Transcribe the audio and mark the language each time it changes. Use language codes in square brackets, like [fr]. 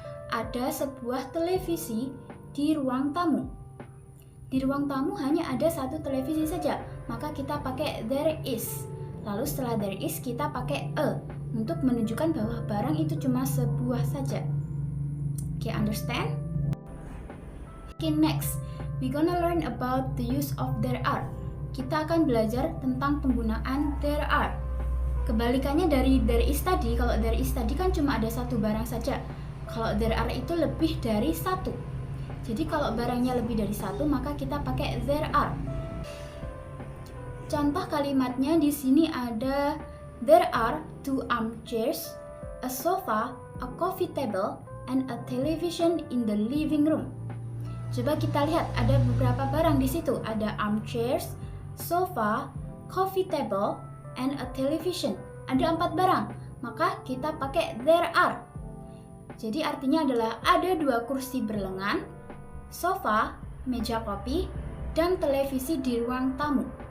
[id] Ada sebuah televisi di ruang tamu. Di ruang tamu hanya ada satu televisi saja, maka kita pakai there is. Lalu setelah there is kita pakai a untuk menunjukkan bahwa barang itu cuma sebuah saja. [en] Okay, understand? Okay, next we gonna learn about the use of there are. [id] Kita akan belajar tentang penggunaan there are. Kebalikannya dari there is tadi, kalau there is tadi kan cuma ada satu barang saja. Kalau there are itu lebih dari satu. Jadi kalau barangnya lebih dari satu, maka kita pakai there are. Contoh kalimatnya di sini ada [en] there are 2 armchairs, a sofa, a coffee table, and a television in the living room. [id] Coba kita lihat, ada beberapa barang di situ. Ada armchairs, sofa, coffee table, and a television. Ada 4 barang, maka kita pakai there are. Jadi artinya adalah ada 2 kursi berlengan, sofa, meja kopi, dan televisi di ruang tamu.